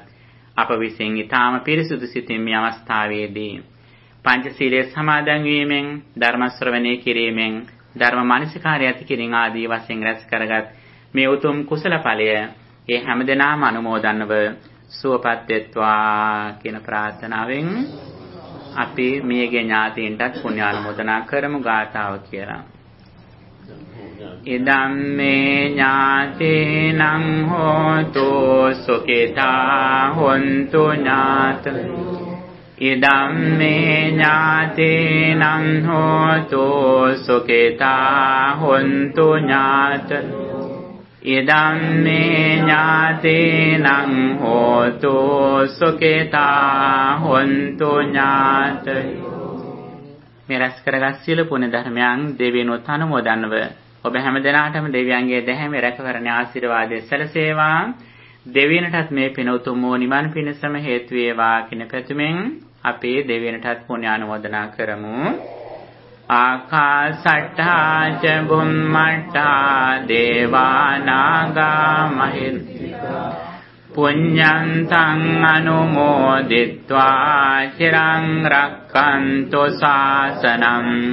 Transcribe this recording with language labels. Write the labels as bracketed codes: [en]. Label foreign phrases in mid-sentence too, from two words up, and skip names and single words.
[si] අප විසින් ඊටාම පිරිසුදු සිතින් මේ අවස්ථාවේදී පංචශීලයේ සමාදන් වීමෙන් ධර්ම ශ්‍රවණය කිරීමෙන් ධර්ම මානසිකාරය ඇති කිරීම ආදී වශයෙන් රැස් කරගත් මේ උතුම් කුසල ඵලය ඒ හැමදෙනාම අනුමෝදන්ව සුවපත් වෙත්වා කියන ප්‍රාර්ථනාවෙන් අපි මියගේ ඥාතීන්ටත් පුණ්‍ය ආනුමෝදනා කරමු ගාථාව කියලා. [pi] ඉදම් මේ ඥාතීනං හෝතු සුඛිතා හොන්තු ඥාත ඉදම් මේ ඥාතීනං හෝතු සුඛිතා හොන්තු ඥාත ඉදම් මේ ඥාතීනං හෝතු සුඛිතා හොන්තු ඥාත [si] මේ රැස් කරගත් සියලු පුණ්‍ය ධර්මයන් දෙවියන්වත් අනුමෝදන්ව ඔබ හැම දිනාටම දෙවියන්ගේ දැහැමි රැකවරණ ආශිර්වාදයේ සැලසේවා. දෙවියන්ටත් මේ පින උතුම් වූ නිවන් පිණසම හේතු වේවා කියන පැතුමෙන් අපි දෙවියන්ටත් පුණ්‍ය ආනුමෝදනා කරමු. [pi] ආකාසට්ඨා ච බුම්මට්ඨා දේවානාගා මහින්దికා පුඤ්ඤන්තං අනුමෝදිත්වා චිරං රක්ඛන්තු ශාසනං